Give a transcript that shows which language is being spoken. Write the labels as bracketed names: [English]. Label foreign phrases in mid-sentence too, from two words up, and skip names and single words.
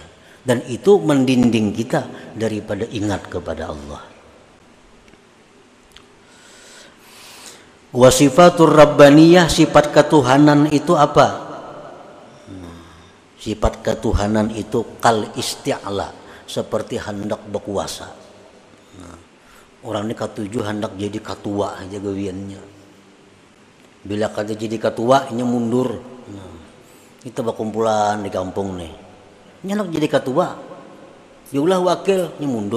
[Indonesian] Dan itu mendinding kita daripada ingat kepada Allah. [Arabic] Wa sifatur rabbaniyah, [Indonesian] sifat ketuhanan itu apa? Sifat ketuhanan itu [Arabic] kal isti'la, [Indonesian] seperti hendak berkuasa. [Banjar] Orang ini ketujuh hendak jadi ketua aja gawiannya. [Indonesian] Bila kata jadi ketua, ini mundur. Kita berkumpulan di kampung nih. Ini hendak jadi ketua, diulah wakil, ini mundur.